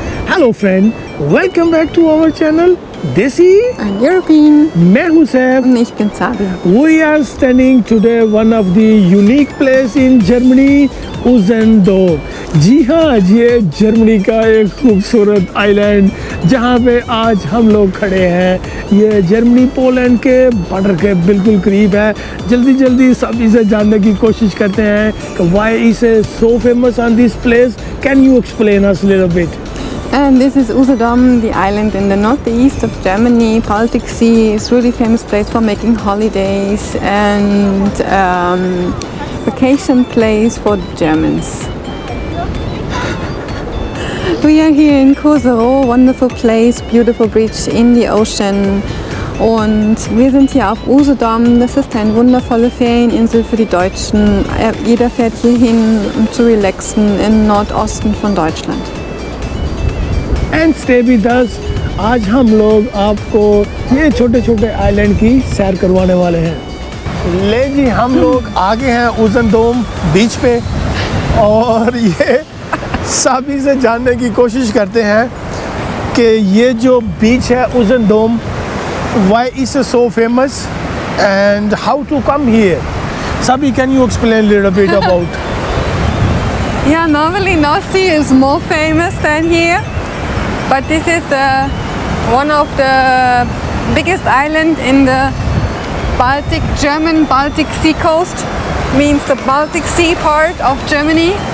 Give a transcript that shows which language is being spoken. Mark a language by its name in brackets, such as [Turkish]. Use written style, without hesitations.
[English] Hello friend, welcome back to our channel Desi And European. [Hindi] मैं हूं Saif. [German] Und ich bin Sabi. [English] We are standing today one of the unique place in Germany, Usedom. [Hindi] जी हाँ, ये Germany का एक खूबसूरत island जहाँ पे आज हम लोग खड़े हैं. ये जर्मनी पोलैंड के बॉर्डर के बिल्कुल करीब है. जल्दी सभी से जानने की कोशिश करते हैं कि [English] why is it so famous on this place. Can you explain us a little bit? And this is Usedom, the island in the northeast of Germany, Baltic Sea. It's a really famous place for making holidays and vacation place for Germans. We are here in Koserow, wonderful place, beautiful beach in the ocean. [German] Und wir sind hier auf Usedom. Das ist eine wundervolle Ferieninsel für die Deutschen. Jeder fährt hier hin, um zu relaxen im Nordosten von Deutschland. [English] And stay with us. [Hindi] आज हम लोग आपको ये छोटे छोटे island की सैर करवाने वाले हैं. ले जी, हम लोग आगे हैं उजेडोम बीच पे और ये सभी से जानने की कोशिश करते हैं कि ये जो बीच है उजेडोम, [English] Why is it so famous and how to come here. सभी, can you explain little bit about. Yeah, normally North Sea is more famous than here. But this is one of the biggest island in the German Baltic Sea coast, means the Baltic Sea part of Germany,